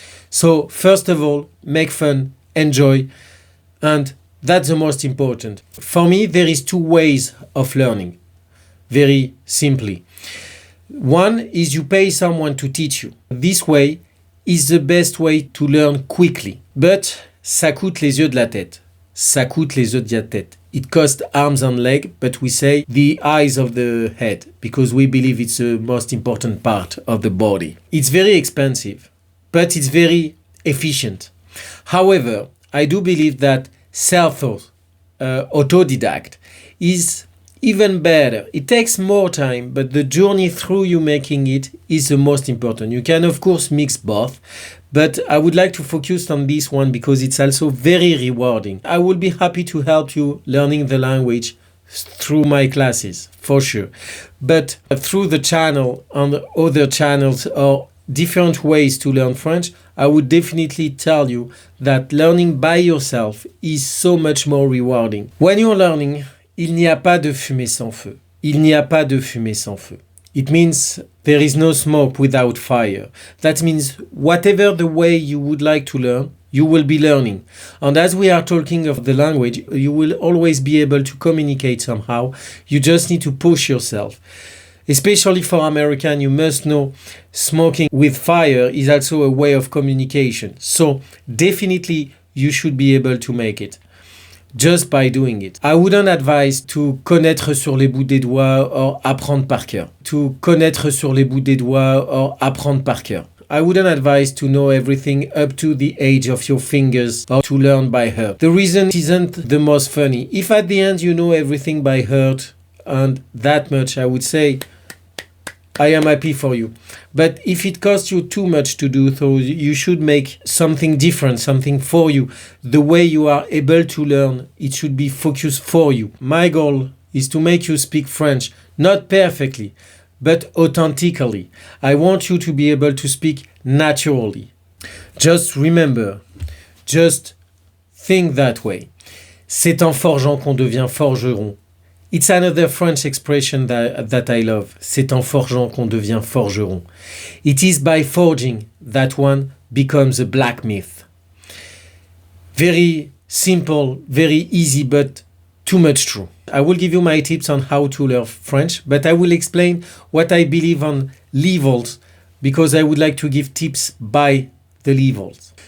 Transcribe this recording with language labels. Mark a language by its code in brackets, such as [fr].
[en] So, first of all, make fun, enjoy, and that's the most important. For me, there is two ways of learning, very simply. One is you pay someone to teach you. This way is the best way to learn quickly. [fr] But ça coûte les yeux de la tête. Ça coûte les yeux de la tête. [en] It costs arms and legs, but we say the eyes of the head, because we believe it's the most important part of the body. It's very expensive, but it's very efficient. However, I do believe that self-taught, autodidact, is even better. It takes more time, but the journey through you making it is the most important. You can, of course, mix both, but I would like to focus on this one because it's also very rewarding. I will be happy to help you learning the language through my classes, for sure. But through the channel and other channels or different ways to learn French, I would definitely tell you that learning by yourself is so much more rewarding. When you're learning, [fr] il n'y a pas de fumée sans feu. Il n'y a pas de fumée sans feu. [en] It means there is no smoke without fire. That means whatever the way you would like to learn, you will be learning. And as we are talking of the language, you will always be able to communicate somehow. You just need to push yourself. Especially for American, you must know smoking with fire is also a way of communication. So definitely you should be able to make it. just by doing it. I wouldn't advise to [fr] connaître sur les bouts des doigts or apprendre par cœur. To connaître sur les bouts des doigts or apprendre par cœur. [en] I wouldn't advise to know everything up to the age of your fingers or to learn by heart. The reason isn't the most funny. If at the end you know everything by heart and that much, I would say, I am happy for you. But if it costs you too much to do so, you should make something different, something for you. The way you are able to learn, it should be focused for you. My goal is to make you speak French, not perfectly, but authentically. I want you to be able to speak naturally. Just remember, just think that way. [fr] C'est en forgeant qu'on devient forgeron. [en] It's another French expression that I love. [fr] C'est en forgeant qu'on devient forgeron. [en] It is by forging that one becomes a blacksmith. Very simple, very easy, but too much true. I will give you my tips on how to learn French, but I will explain what I believe on levels because I would like to give tips by the levels.